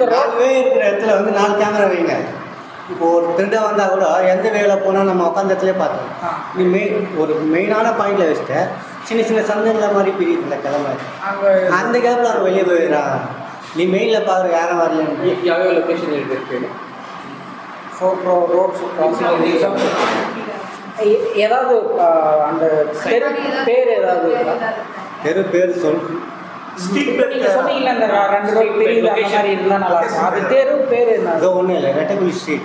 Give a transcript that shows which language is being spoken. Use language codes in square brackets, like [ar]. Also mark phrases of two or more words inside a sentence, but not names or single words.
[ta] 4 பேர் இருக்கிற இடத்துல வந்து 4 கேமரா வைங்க. இப்போ ஒரு திருடன் வந்தால் கூட எந்த வேலை போனால் நம்ம உட்காந்த இடத்துல பார்த்தோம். நீ ஒரு மெயினான பாயிண்டில் வச்சுட்டு சின்ன சின்ன சந்தங்களை மாதிரி பிரியுதுல கிளம்ப, அங்கே அந்த கேப்பில் அவங்க வெளியே போயிடுறாங்க. நீ மெயினில் பாரு யாரும் வரலன்னு. [kn] ಯಾವ ಲೊಕೇಶನ್ ಇರಬೇಕು? [ta] 4 [en] roads crossing [ta] ஏதாவது அந்த தெரு பேர் ஏதாவது இருக்கா? தெரு பேர் சொல். இப்போ நீங்கள் சொன்னீங்கல்ல அந்த 2 ரோடு பிரியுது அந்த மாதிரி இருந்தால் நல்லா இருக்கும். அது தெரு பேர் என்ன? அது ஒன்றும் இல்லை, ரெட்டக்குழி ஸ்ட்ரீட்.